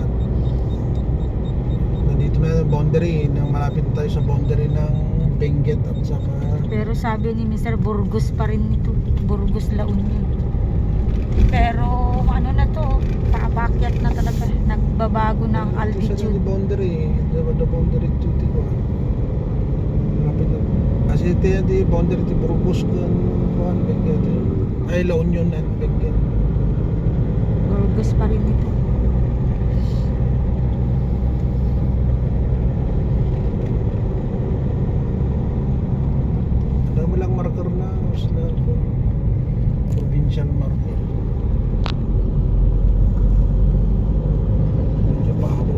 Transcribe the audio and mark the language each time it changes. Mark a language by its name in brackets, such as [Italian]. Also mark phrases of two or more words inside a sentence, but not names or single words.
[Filipino] Nandito na yung boundary, malapit tayo sa boundary ng Benguet at saka. Pero sabi ni Mr. Burgos pa rin ito, Burgos La Union. Pero ano na to, paakyat na talaga, nagbabago ng altitude. Sa boundary, [English] the boundary to [Filipino] Tico. Malapit na. Kasi ito boundary to Burgos kan Benguet. Ay La Union and Benguet. Burgos pa rin ito. Walang marker na provincial marker. Medyo pahabo.